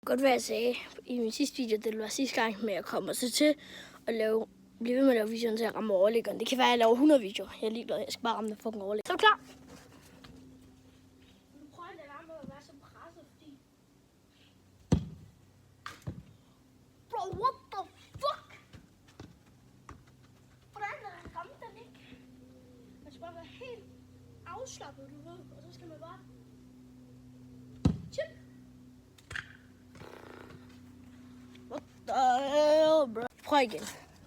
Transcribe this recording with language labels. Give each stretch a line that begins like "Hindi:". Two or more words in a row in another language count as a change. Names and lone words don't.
Danish: Godt hvad jeg sagde i min sidste video, det var sidste gang, men jeg kommer så til at blive ved med at lave videoen til at ramme overliggeren. Det kan være, at jeg laver 100 videoer. Jeg er ligeglad, jeg skal bare ramme den fucking overligger. Så er du klar? Nu prøver jeg at lade være med at være så presset, fordi...
English: Bro, what the fuck?
Danish: Hvordan er der ramme den ikke? Man skal bare være helt afslappet, du ved. Og så skal man bare... Chip.
English: What the hell, bro?
Danish: Prøv igen.